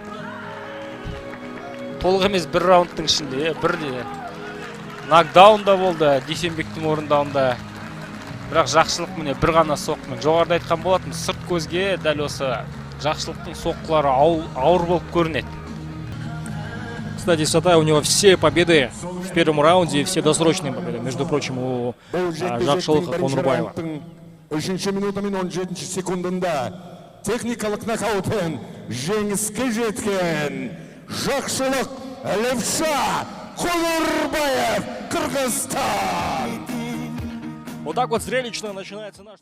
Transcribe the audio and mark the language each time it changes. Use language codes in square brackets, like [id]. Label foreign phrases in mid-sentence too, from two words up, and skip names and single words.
[kk] Толық емес бір раундтың ішінде, бір нокдаун да болды Дүйсенбектің орындауында. Бірақ жақшылық міне бір ғана соққымен. Жоғарыда айтқан болатын, сырт көзге дәл осы жақшылықтың соққылары ауыр болып көрінеді. [ru] Кстати, Сатай, у него все победы в первом раунде и все досрочные победы, между прочим, у Жақшылыка Қоңырбаева. [kk] 3 минуты мен 17 секундында техникалық нокаутпен жеңіске жеткен Жақшылық Левша Қоңырбаев, Қырғызстан. [ru] Вот так вот зрелищно начинается наш...